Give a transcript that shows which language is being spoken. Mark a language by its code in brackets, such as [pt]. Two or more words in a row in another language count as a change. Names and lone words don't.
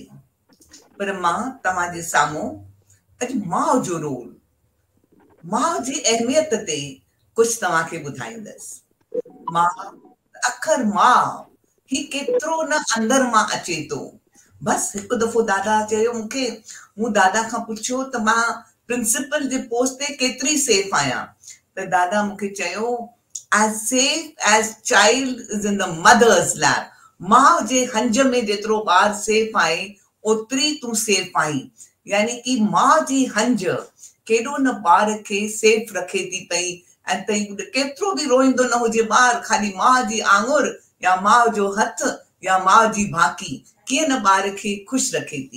[sd] पर मां तव्हांजे साम्हूं अॼु माउ जो रोल, माउ जी अहमियत ते कुझु तव्हांखे ॿुधाईंदसि। माउ, अखर माउ ही केतिरो न अंदर मां अचे थो। बसि हिकु दफ़ो दादा चयो मूंखे, मूं दादा खां पुछियो त मां प्रिंसिपल जे पोस्ट ते केतिरी सेफ आहियां, त दादा मूंखे चयो [en] as safe as child is in the mother's lap। [sd] माउ जे हंज में जेतिरो ॿार सेफ आहे ओतिरी तूं सेफ आहीं। यानी कि माउ जी हंज केॾो न ॿार खे सेफ रखे थी पई, ऐं केतिरो बि रोईंदो न हुजे ॿार, ख़ाली माउ जी आङुर या माउ जो हथ या माउ जी भाकी कीअं न ॿार खे ख़ुशि रखे थी।